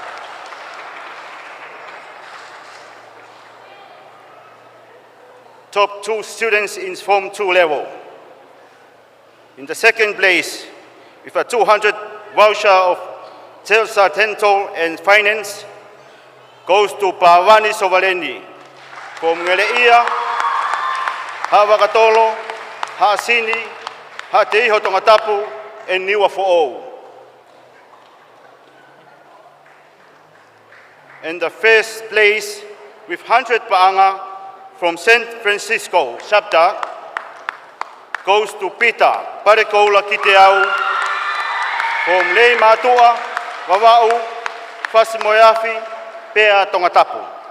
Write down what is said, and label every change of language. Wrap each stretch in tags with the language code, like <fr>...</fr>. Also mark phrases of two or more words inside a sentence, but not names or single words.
<en>Top 2 students in Form 2 level. In the second place, with a 200 voucher of Telsa Dental and Finance, goes to Pawani Sovaleni from Ngeleia ha wakatolo, ha sini, ha te iho tonga tapu, e niwa fo'ou. And the first place with 100 pa'anga from San Francisco chapter goes to Peter, Parekoula Kiteau, from Lei Matua, Wawau, Fasimoyafi, Pea Tongatapu.</en>